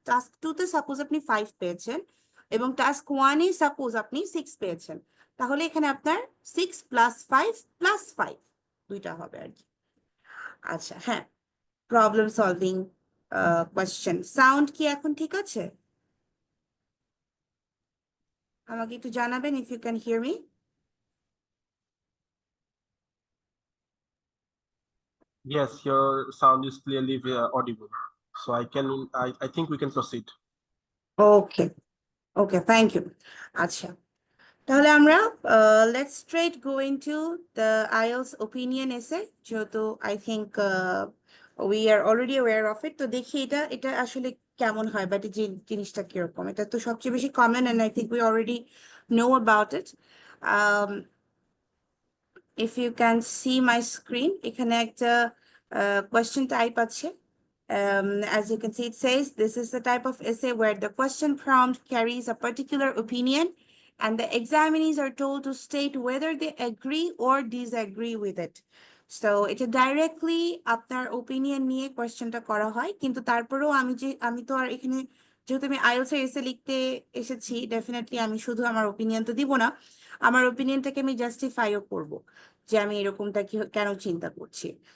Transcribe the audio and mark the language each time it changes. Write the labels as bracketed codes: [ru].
[bn] Task 2তে suppose আপনি 5 পেয়েছেন এবং টাস্ক 1-এ সাপোজ আপনি 6 পেয়েছেন, তাহলে এখানে আপনার 6 + 5 + 5 দুইটা হবে আর কি। আচ্ছা, হ্যাঁ, প্রবলেম সলভিং কোয়েশ্চেন। সাউন্ড কি এখন ঠিক আছে? আমাকে একটু জানাবেন [en] If you can hear me. Yes, your sound is clearly audible. So I think we can proceed. Okay, okay, thank you. [bn] আচ্ছা, তাহলে আমরা [en] Let's straight go into the IELTS opinion essay, যেহেতু I think we are already aware of it. [bn] তো দেখি এটা এটা আসলে কেমন হয়, বাট যে জিনিসটা কিরকম, এটা তো সবচেয়ে বেশি common [en] And I think we already know about it. If you can see my screen, [bn] এখানে একটা [en] question type আছে। As you can see, it says this is the type of essay where the question prompt carries a particular opinion and the examinees are told to state whether they agree or disagree with it. [bn] So এটা directly আপনার opinion নিয়ে questionটা করা হয়, কিন্তু তারপরেও আমি তো আর এখানে যেহেতু আমি IELTS এর essay লিখতে এসেছি, ডেফিনেটলি আমি শুধু আমার opinion তো দিব না, আমার opinionটাকে আমি জাস্টিফাইও করব যে আমি এরকমটা কেন চিন্তা করছি।